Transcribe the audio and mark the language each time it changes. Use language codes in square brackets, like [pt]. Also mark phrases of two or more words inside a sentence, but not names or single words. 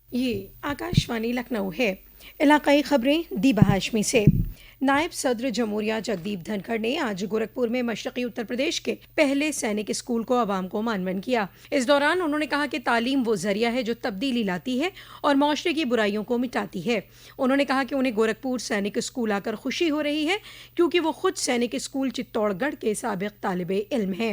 [ur] یہ آکاشوانی لکھنؤ ہے۔ علاقائی خبریں دیبا ہاشمی سے۔ نائب صدر جمہوریہ جگدیپ دھنکھڑ نے آج گورکھپور میں مشرقی اتر پردیش کے پہلے سینک اسکول کو عوام کو معنون کیا۔ اس دوران انہوں نے کہا کہ تعلیم وہ ذریعہ ہے جو تبدیلی لاتی ہے اور معاشرے کی برائیوں کو مٹاتی ہے۔ انہوں نے کہا کہ انہیں گورکھپور سینک اسکول آ کر خوشی ہو رہی ہے کیونکہ وہ خود سینک اسکول چتوڑ گڑھ کے سابق طالب علم ہیں۔